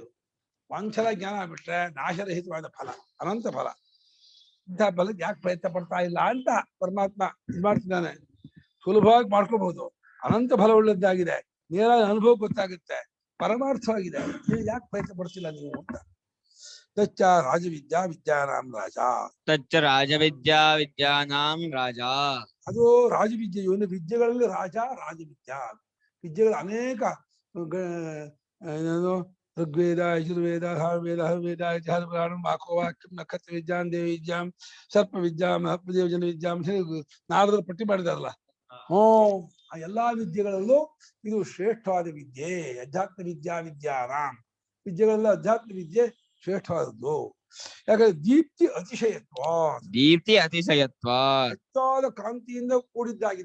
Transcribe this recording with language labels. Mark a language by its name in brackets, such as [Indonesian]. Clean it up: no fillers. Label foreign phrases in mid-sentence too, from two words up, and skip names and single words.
[Kannada] ಒಂದ್ಸಲ ಜ್ಞಾನ ಆಗ್ಬಿಟ್ರೆ ನಾಶರಹಿತವಾದ ಫಲ, ಅನಂತ ಫಲ. ಇಂಥ ಫಲಕ್ಕೆ ಯಾಕೆ ಪ್ರಯತ್ನ ಪಡ್ತಾ ಇಲ್ಲ ಅಂತ ಪರಮಾತ್ಮ ಇದು ಮಾಡ್ತಿದ್ದಾನೆ. ಸುಲಭವಾಗಿ ಮಾಡ್ಕೋಬಹುದು, ಅನಂತ ಫಲ ಉಳ್ಳದ್ದಾಗಿದೆ, ನೇರಾಗಿ ಅನುಭವ ಗೊತ್ತಾಗುತ್ತೆ, ಪರಮಾರ್ಥವಾಗಿದೆ. ಯಾಕೆ ಪ್ರಯತ್ನ ಪಡ್ತಿಲ್ಲ ನೀವು ಅಂತ. [Sanskrit] ತಚ್ಚ ರಾಜವಿದ್ಯಾ ವಿದ್ಯಾನಾಂ ರಾಜ. ತಚ್ಚ ರಾಜವಿದ್ಯಾ ವಿದ್ಯಾನಾಂ ರಾಜ. [Kannada] ಅದು ರಾಜವಿದ್ಯೆಯು ವಿದ್ಯೆಗಳಲ್ಲಿ ರಾಜ, ರಾಜವಿದ್ಯಾ. [Sanskrit] ವಿದ್ಯೆಗಳು ಅನೇಕ, ಏನು ಋಗ್ವೇದ, ಯಜುರ್ವೇದ, ಸಾಮವೇದ, ಹರ್ವೇದ, ಇತಿಹಾಸ ಪುರಾಣ, ಮಾಕೋವಾಕ್ಯಂ, ನಕ್ಷತ್ರ ವಿದ್ಯಾಂ, ದೇವ ವಿದ್ಯಾಂ, ಸರ್ಪ ವಿದ್ಯಾಂ, ಹಪ್ಪದೇವಜನ ವಿದ್ಯಾಂ, [Kannada] ನಾರದರು ಪಟ್ಟಿ ಮಾಡಿದಾರಲ್ಲ. ಆ ಎಲ್ಲಾ ವಿದ್ಯೆಗಳಲ್ಲೂ ಇದು ಶ್ರೇಷ್ಠವಾದ ವಿದ್ಯೆ. [Sanskrit] ಅಧ್ಯಾತ್ಮ ವಿದ್ಯಾ ವಿದ್ಯಾನಾಂ. [Kannada] ವಿದ್ಯೆಗಳೆಲ್ಲ ಅಧ್ಯಾತ್ಮ ವಿದ್ಯೆ ಶ್ರೇಷ್ಠವಾದದ್ದು. ಯಾಕಂದ್ರೆ ದೀಪ್ತಿ ಅತಿಶಯತ್ವ, ದೀಪ್ತಿ ಅತಿಶಯತ್ವ, ಹೆಚ್ಚಾದ ಕಾಂತಿಯಿಂದ ಕೂಡಿದ್ದಾಗಿದೆ.